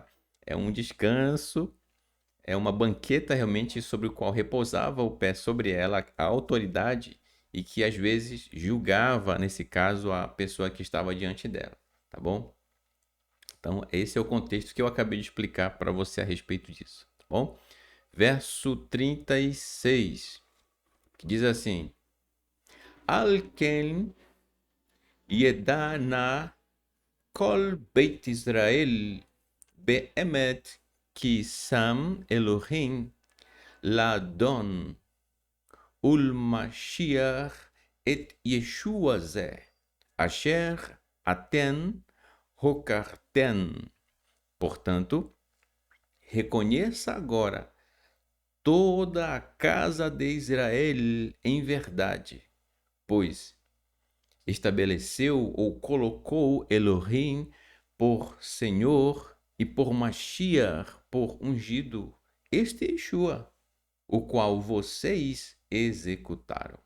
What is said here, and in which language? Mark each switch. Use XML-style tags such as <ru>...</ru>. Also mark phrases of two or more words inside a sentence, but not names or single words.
<pt>É um descanso, é uma banqueta realmente sobre o qual repousava o pé sobre ela, a autoridade, e que às vezes julgava, nesse caso, a pessoa que estava diante dela, tá bom? Então, esse é o contexto que eu acabei de explicar para você a respeito disso, tá bom? Verso 36, que diz assim:</pt> <he>לכן ידע נא כל בית ישראל באמת כי שם אלהים לאדון ולמשיח את ישוע זה אשר אתם הוקעתם.</he> <pt>Portanto, reconheça agora toda a casa de Israel em verdade, pois estabeleceu ou colocou Elohim por Senhor e por Mashiach, por ungido, este Yeshua, o qual vocês executaram.</pt>